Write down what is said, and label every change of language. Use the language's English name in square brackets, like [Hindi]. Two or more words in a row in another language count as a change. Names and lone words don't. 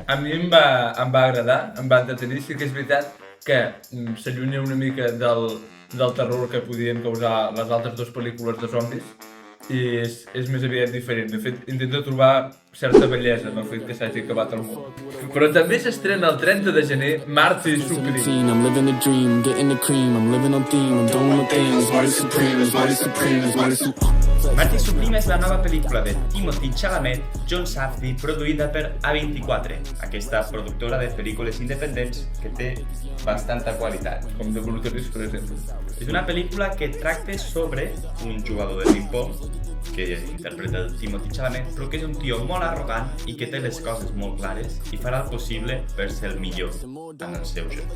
[Catalan] A mi em va agradar, em va entretenir, sí que és veritat que s'allunya una mica del terror que podien causar les altres dues pel·lícules de zombis i és més aviat diferent. De fet, intenta trobar certa bellesa en el fet que s'hagi acabat el món. Però també s'estrena el 30 de gener Marty Supreme. [English] I'm living the dream, getting the cream. I'm living on theme, I'm doing my things. Mighty supreme, is mighty supreme, is mighty supreme. [Catalan] Marty Supreme és la nova pel·lícula de Timothée Chalamet, John Safdie, produïda per A24, aquesta productora de pel·lícules independents que té bastanta qualitat. Com de Brutalist, per exemple. És una pel·lícula que tracta sobre un jugador de ping-pong que interpreta el Timothée Chalamet, però que és un tio molt arrogant i que té les coses molt clares i farà el possible per ser el millor en el seu joc.